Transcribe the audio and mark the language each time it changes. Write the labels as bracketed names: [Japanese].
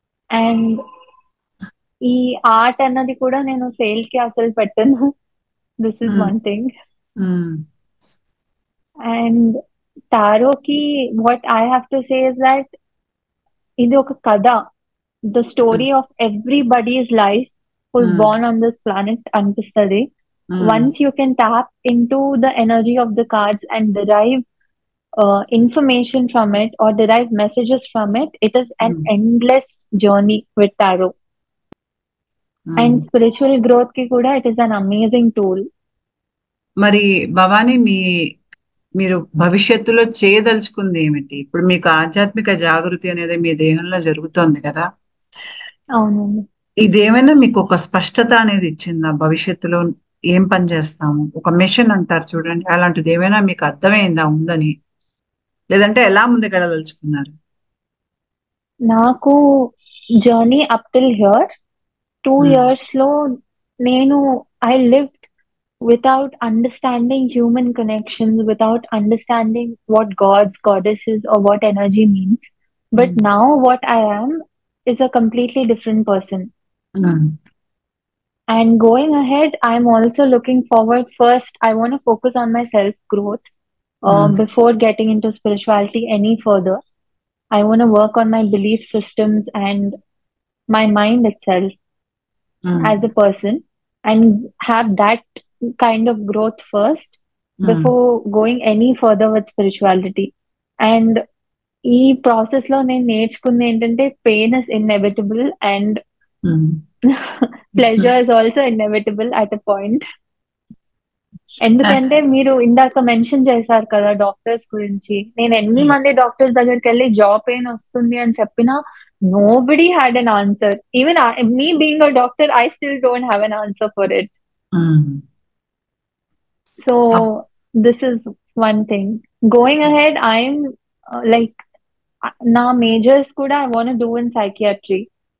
[Telugu] And ఈ art అన్నది కూడా నేను సేల్ కి అసలు పెట్టను. [English] This is one thing. And టారోకి what I have to say is that [Telugu] ఇది ఒక కథ, [English] the story of everybody's life who's born on this planet [Telugu] అనిపిస్తుంది. [English] Once you can tap into the energy of the cards and derive information from it or derive messages from it, it is an endless journey with tarot. And spiritual growth [Telugu] ki kuda [English] it is an amazing tool. [Telugu] మరి భవానీ మీరు భవిష్యత్తులో చేయదలుచుకుంది ఏమిటి? ఇప్పుడు మీకు ఆధ్యాత్మిక జాగృతి అనేది మీ దేహంలో జరుగుతోంది కదా. అవునండి. ఇదేమైనా మీకు ఒక స్పష్టత అనేది ఇచ్చిందా? భవిష్యత్తులో ఏం పని చేస్తాము, ఒక మిషన్ అంటారు చూడండి, అలాంటిది ఏమైనా మీకు అర్థమైందా ఉందని? లేదంటే ఎలా ముందుకెళ్ళదలుచుకున్నారు? నాకు journey [English] Up till here 2 years లో నేను I lived without understanding human connections, without understanding what gods, goddesses or what energy means. But now what I am is a completely different person. And going ahead, I'm also looking forward. First, I want to focus on my self growth before getting into spirituality any further. I want to work on my belief systems and my mind itself as a person and have that kind of growth first before going any further with spirituality. And [Telugu] ఈ process లో నేను నేర్చుకుంది ఏంటంటే [English] Pain is inevitable and pleasure is also inevitable at a point. [Telugu] ఎందుకంటే మీరు ఇందాక mention చేశారు కదా డాక్టర్స్ గురించి. నేను ఎన్ని మంది డాక్టర్స్ దగ్గరికి వెళ్ళి జాబ్ పెయిన్ వస్తుంది అని చెప్పినా [English] nobody had an answer. Even me being a doctor, I still don't have an answer for it. So this is one thing. Going ahead, I'm like [Telugu] na majors kuda [English] I want to do in psychiatry.